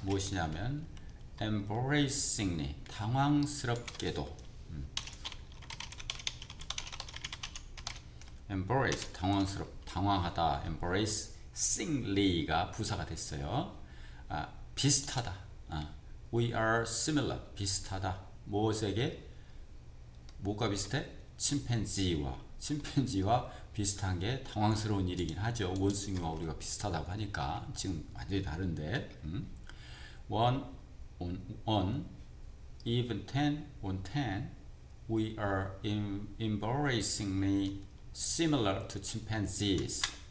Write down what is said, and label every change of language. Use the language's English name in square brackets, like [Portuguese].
[Korean] 무엇이냐면 embarrassingly 당황스럽게도 embarrass 당황하다 embarrassingly가 부사가 됐어요. 비슷하다. [English] We are similar [Korean] 비슷하다. 무엇에게? 뭐가 비슷해? 침팬지와 비슷한 게 당황스러운 일이긴 하죠. 원숭이와 우리가 비슷하다고 하니까 지금 완전히 다른데 [English] one on even 10 on 10 we are embarrassingly similar to chimpanzees.